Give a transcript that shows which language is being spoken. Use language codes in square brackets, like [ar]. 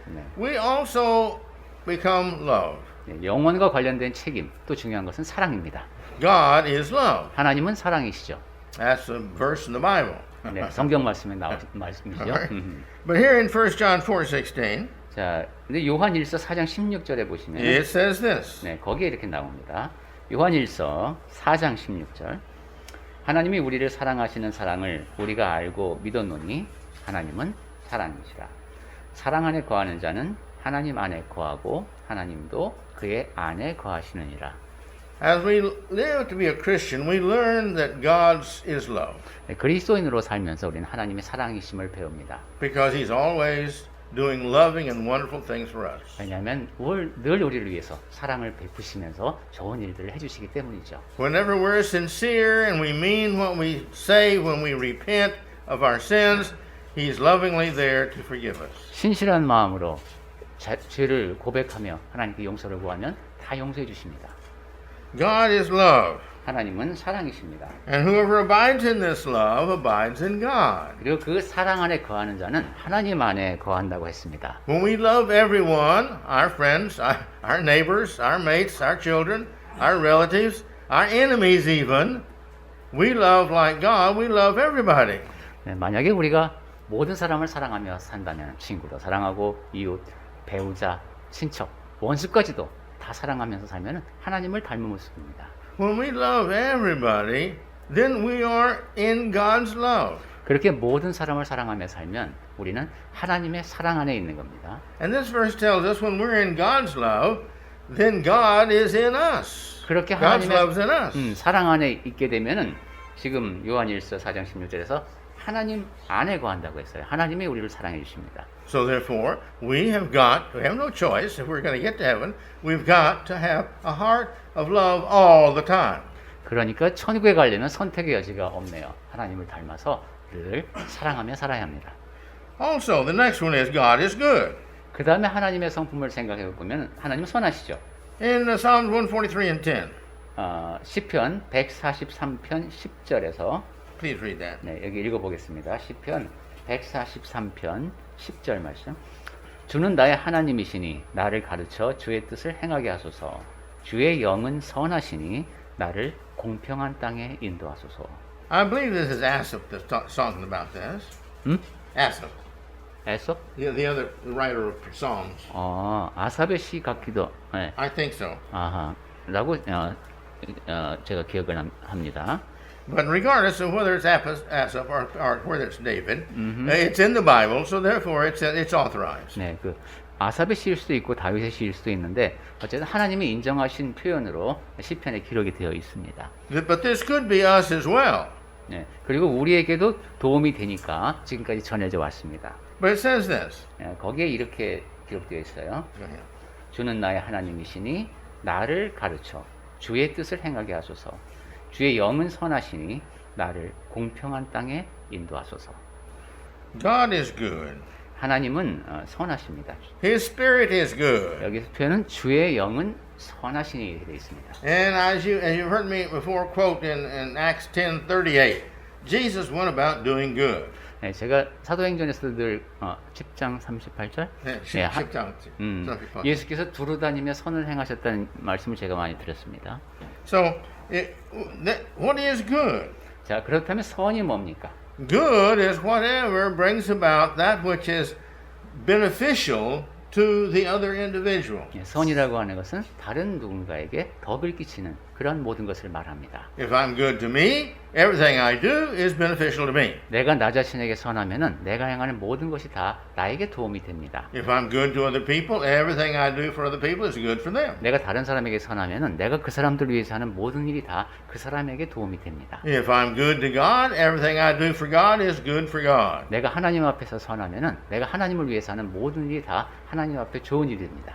[ko] 네. [en] we also become love. [ko] 네, 영혼과 관련된 책임, 또 중요한 것은 사랑입니다. [en] God is love. [ko] 하나님은 사랑이시죠. [en] That's a verse in the Bible. [ko] 네, 성경 말씀에 나온 말씀이죠. [en] But here in 1 John 4:16, [ko] 자, 근데 요한일서 4장 16절에 보시면 [en] it says this. [ko] 네, 거기에 이렇게 나옵니다. 요한일서 4장 16절. 하나님이 우리를 사랑하시는 사랑을 우리가 알고 믿었노니 하나님은 사랑이시라. 사랑 안에 거하는 자는 하나님 안에 거하고 하나님도 그의 안에 거하시느니라. [en] As we live to be a Christian, we learn that God is love. [ko] 네, 그리스도인으로 살면서 우리는 하나님의 사랑이심을 배웁니다. [en] Because He's always doing loving and wonderful things for us. [ko] 왜냐하면 늘 우리를 위해서 사랑을 베푸시면서 좋은 일들을 해주시기 때문이죠. [en] Whenever we're sincere and we mean what we say when we repent of our sins, He's lovingly there to forgive us. [ko] 신실한 마음으로 죄를 고백하며 하나님께 용서를 구하면 다 용서해 주십니다. [en] God is love. [ko] 하나님은 사랑이십니다. [en] And whoever abides in this love abides in God. [ko] 그리고 그 사랑 안에 거하는 자는 하나님 안에 거한다고 했습니다. [en] When we love everyone, our friends, our neighbors, our mates, our children, our relatives, our enemies even, we love like God, we love everybody. [ko] 네, 만약에 우리가 모든 사람을 사랑하며 산다면 친구도 사랑하고 이웃, 배우자, 친척, 원수까지도 다 사랑하면서 살면 하나님을 닮은 모습입니다. [en] When we love everybody, then we are in God's love. [ko] 그렇게 모든 사람을 사랑하며 살면 우리는 하나님의 사랑 안에 있는 겁니다. [en] And this verse tells us when we're in God's love, then God is in us. [ko] 그렇게 [en] God's [ko] 하나님의 [en] love's in us. [ko] 사랑 안에 있게 되면은 지금 요한일서 4장 16절에서 하나님 안에 거한다고 했어요. 하나님이 우리를 사랑해 주십니다. [en] So therefore, we have no choice. If we're going to get to heaven, we've got to have a heart of love all the time. [ko] 그러니까 천국에 가려면 선택의 여지가 없네요. 하나님을 닮아서 늘 사랑하며 살아야 합니다. [en] Also, the next one is God is good. [ko] 그 다음에 하나님의 성품을 생각해 보면 하나님은 선하시죠. [en] In Psalms 143 and 10, [ko] 시편 143편 10절에서 [en] please read that. [ko] 네, 여기 읽어보겠습니다. 시편 143편 10절 말씀. 주는 나의 하나님이시니 나를 가르쳐 주의 뜻을 행하게 하소서. 주의 영은 선하시니 나를 공평한 땅에 인도하소서. [en] I believe this is Asaph that's talking about this. Asaph, [ko] 에서? [en] the other writer of Psalms. [ko] 아삽의 시 같기도. 네. [en] I think so. [ko] 라고 제가 기억을 합니다. [en] But regardless of whether it's Asaph or whether it's David, it's in the Bible, so therefore it's authorized. [ko] 네, 그 아삽의 시일 수도 있고 다윗의 시일 수도 있는데 어쨌든 하나님이 인정하신 표현으로 시편에 기록이 되어 있습니다. [en] But this could be us as well. [ko] 네, 그리고 우리에게도 도움이 되니까 지금까지 전해져 왔습니다. [en] But it says this. [ko] 네, 거기에 이렇게 기록되어 있어요. [en] Go ahead. [ko] 주는 나의 하나님이시니 나를 가르쳐 주의 뜻을 행하게 하소서. 주의 영은 선하시니 나를 공평한 땅에 인도하소서. [en] God is good. [ko] 하나님은 선하십니다. [en] His Spirit is good. [ko] 여기서 표현은 주의 영은 선하시니 이렇게 되어 있습니다. [en] And as you've heard me before quote in Acts 10:38, Jesus went about doing good. [ko] 네, 제가 사도행전에서 늘 10장 38절 네, 네, 10장. 예수께서 두루 다니며 선을 행하셨다는 말씀을 제가 많이 들었습니다. [en] So, what is good? [ko] 자, 그렇다면 선이 뭡니까? [en] Good is whatever brings about that which is beneficial to the other individual. [ko] 예, 선이라고 하는 것은 다른 누군가에게 덕을 끼치는 그런 모든 것을 말합니다. [en] If I'm good to me, everything I do is beneficial to me. [ko] 내가 나 자신에게 선하면은 내가 행하는 모든 것이 다 나에게 도움이 됩니다. [en] If I'm good to other people, everything I do for other people is good for them. [ko] 내가 다른 사람에게 선하면은 내가 그 사람들 위해서 하는 모든 일이 다 그 사람에게 도움이 됩니다. [en] If I'm good to God, everything I do for God is good for God. [ko] 내가 하나님 앞에서 선하면은 내가 하나님을 위해서 하는 모든 일이 다 하나님 앞에 좋은 일이 됩니다.